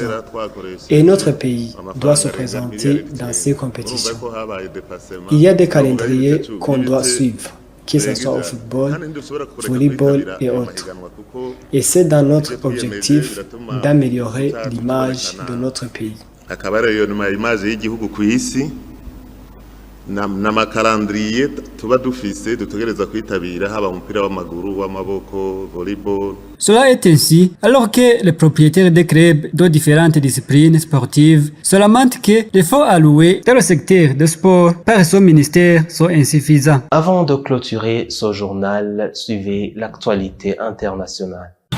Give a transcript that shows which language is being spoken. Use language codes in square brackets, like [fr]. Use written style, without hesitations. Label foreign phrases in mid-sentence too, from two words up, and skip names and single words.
[fr] Et notre pays doit se présenter dans ces compétitions. Il y a des calendriers qu'on doit suivre, que ce soit au football, volleyball et autres. Et c'est dans notre objectif d'améliorer l'image de notre pays. [rn] n'amakalendriye tuba dufise dutegereza kwitabira haba umupira w'amaguru w'amaboko volleyball. [fr] Cela est ainsi alors que les propriétaires des clubs de différentes disciplines sportives se lamentent que les fonds alloués dans le secteur de sport par son ministère sont insuffisants. Avant de clôturer ce journal, suivez l'actualité internationale.